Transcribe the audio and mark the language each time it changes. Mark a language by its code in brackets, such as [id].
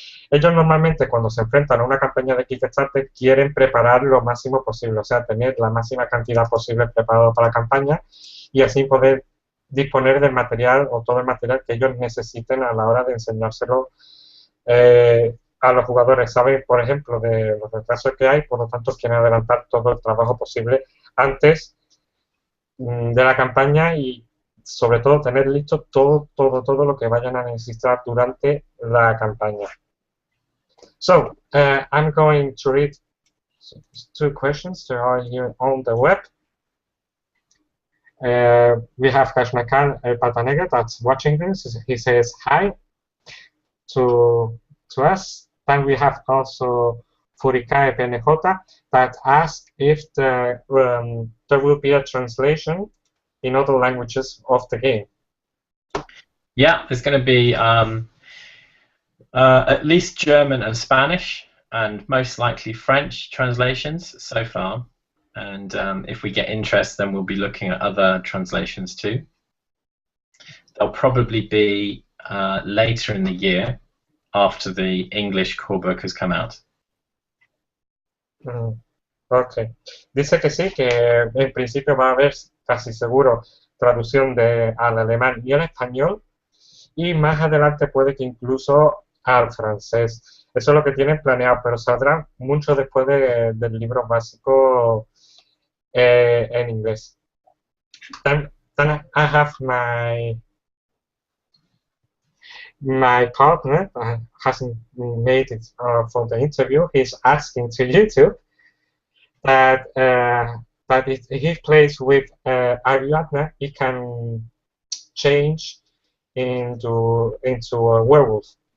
[es] Ellos normalmente cuando se enfrentan a una campaña de Kickstarter quieren preparar lo máximo posible, o sea, tener la máxima cantidad posible preparado para la campaña y así poder disponer del material o todo el material que ellos necesiten a la hora de enseñárselo a los jugadores. Saben, por ejemplo, de los retrasos que hay, por lo tanto quieren adelantar todo el trabajo posible antes de la campaña y sobre todo tener listo todo lo que vayan a necesitar durante la campaña. [en] So, I'm going to read two questions that are here on the web. We have Kashmakan Patanegat that's watching this. He says hi to us. Then we have also Furikae PNJ that asked if there will be a translation in other languages of the game. Yeah, there's going to be at least German and Spanish, and most likely French translations so far. And if we get interest, then we'll be looking at other translations too. they'll probably be later in the year after the English core book has come out. Ok. [es] Dice que sí, que en principio va a haber casi seguro traducción al alemán y al español, y más adelante puede que incluso al francés. Eso es lo que tienen planeado, pero saldrá mucho después del libro básico en inglés. [en] Then I have my partner hasn't made it for the interview. He's asking to YouTube that if he plays with Ariadna, he can change into a werewolf.